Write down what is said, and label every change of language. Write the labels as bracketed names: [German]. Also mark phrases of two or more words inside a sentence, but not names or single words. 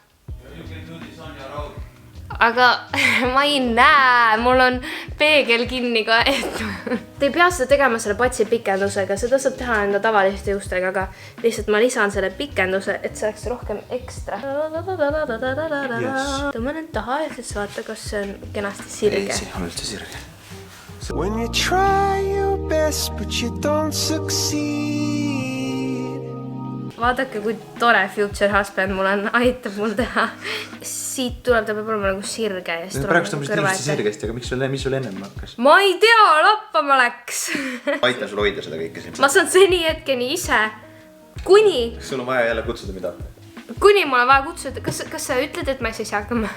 [Estonian] Aga ma ei näe, mul on peegel kinni ka, et te ei pea seda tegema selle patsi pikendusega, seda saab teha enda tavaliste juustega, aga lihtsalt ma lisan selle pikenduse, et see oleks rohkem ekstra. Tõmban end taha ja siis vaata, kas see on kenasti sirge. Ei, see on üldse sirge. [English] When you try your best but you don't succeed. [Estonian] Vaadake, kui tore [English] future husband [Estonian] mul on, aitab mul teha. Siit tuleb, ta peab olema nagu sirge. Praegust on ilusti sirgesti, aga mis sul ennem hakkas? Ma ei tea, lappama läks. Aitan sul hoida seda kõike siin. Ma saan seni hetkeni ise. Kuni. Sul on vaja jälle kutsuda mida? Kuni mul on vaja kutsuda. Kas sa ütled, et ma ei saa hakkama?